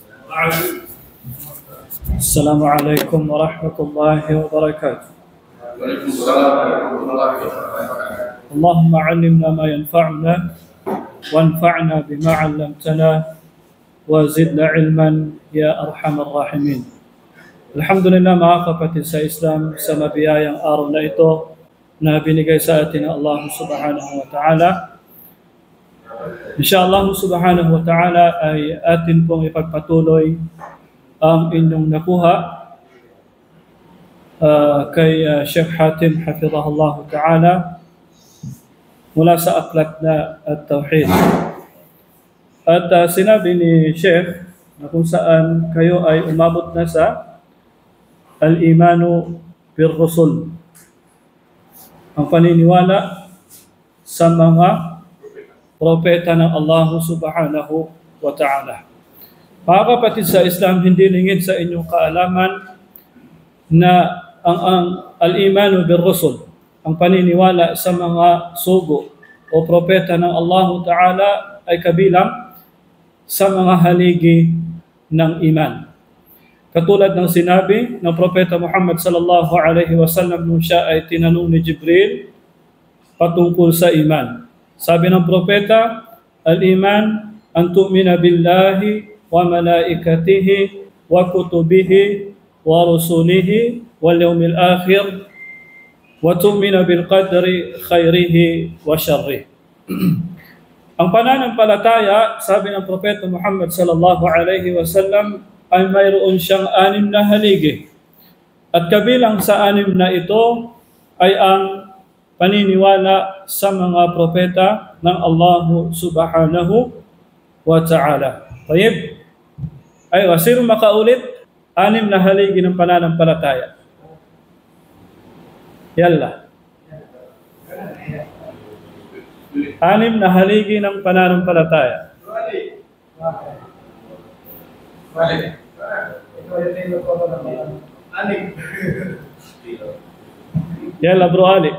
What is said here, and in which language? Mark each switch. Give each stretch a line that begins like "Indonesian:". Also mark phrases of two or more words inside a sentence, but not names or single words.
Arabic: السلام عليكم ورحمة الله وبركاته. وعليكم السلام ورحمة الله وبركاته. اللهم علمنا ما ينفعنا وانفعنا بما علمتنا وزدنا علما يا أرحم الراحمين.
Filipino: Alhamdulillah, mga kapatid sa Islam, sa mabiyayang araw na ito na binigay sa atin ng Allah
Arabic: سبحانه وتعالى. إن شاء الله سبحانه وتعالى
Filipino: ay atin pong ipagpatuloy ang inyong nakuha kay Sheikh Hatim
Arabic: حفظه الله تعالى
Filipino: mula sa aklat na at-tawhid. At sinabi ni Sheikh na kung saan kayo ay umabot na sa
Arabic: الإيمان بالرسل,
Filipino: ang paniniwala sa mga propeta ng Allah
Arabic: سبحانه وتعالى.
Filipino: Mga kapatid sa Islam, hindi lingid sa inyong kaalaman na ang
Arabic: الإيمان بالرسل,
Filipino: ang paniniwala sa mga sugo o propeta ng Allah ta'ala ay kabilang sa mga haligi ng iman. Katulad ng sinabi ng Propeta Muhammad
Arabic: صلى الله عليه وسلم
Filipino: nung siya ay tinanong ni Jibril patungkol sa iman. Sabi ng propeta,
Arabic: الإيمان أن تؤمن بالله وملائكته وكتبه ورسله واليوم الآخر وتؤمن بالقدر خيره وشره.
Filipino: Ang pananampalataya, sabi ng Propeta Muhammad
Arabic: صلى الله عليه وسلم,
Filipino: ay mayroon siyang 6 na haligi. At kabilang sa 6 na ito ay ang paniniwala sa mga propeta ng Allah
Arabic: سبحانه وتعالى.
Filipino: Tayyib? Ay, sino makaulit? 6 na haligi ng pananampalataya. Yalla. 6 na haligi ng pananampalataya. Yalla bro Ali.